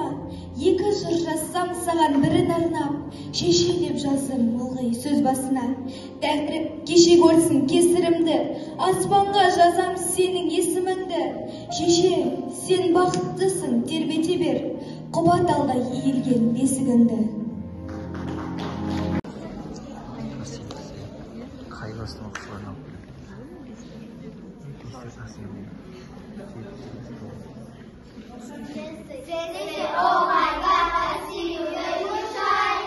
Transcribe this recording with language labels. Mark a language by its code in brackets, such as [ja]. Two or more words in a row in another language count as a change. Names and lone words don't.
[kk] Екі жыр жазсам саған бірін арнап, шеше деп жаздым ылғи сөз басына. Тәңірім кеше көрсін кесірімді, аспанға жазам сенің есіміңді. Шеше, сен бақыттысың, тербете бер, құба талдай иілген бесігіңді. [en] Oh my God, I see you when you shine.